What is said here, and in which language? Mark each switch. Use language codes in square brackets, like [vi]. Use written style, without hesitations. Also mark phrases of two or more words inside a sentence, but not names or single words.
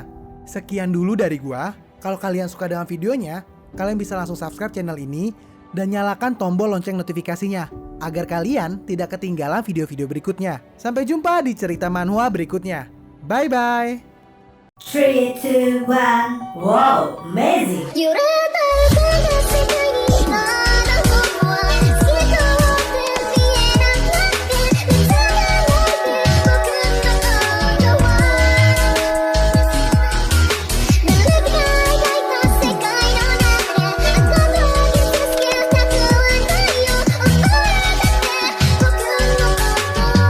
[id] Sekian dulu dari gue. Kalau kalian suka dengan videonya, kalian bisa langsung subscribe channel ini dan nyalakan tombol lonceng notifikasinya agar kalian tidak ketinggalan video-video berikutnya. Sampai jumpa di cerita manhwa berikutnya. [en] Bye-bye. 3, 2, 1. Wow, amazing! [ja] 揺れた世界にまだ僕は透き通って見えなくなって見つめないで僕のことは濡れて描いた世界の中であなたを傷つけたくはないよ溺れて僕のこと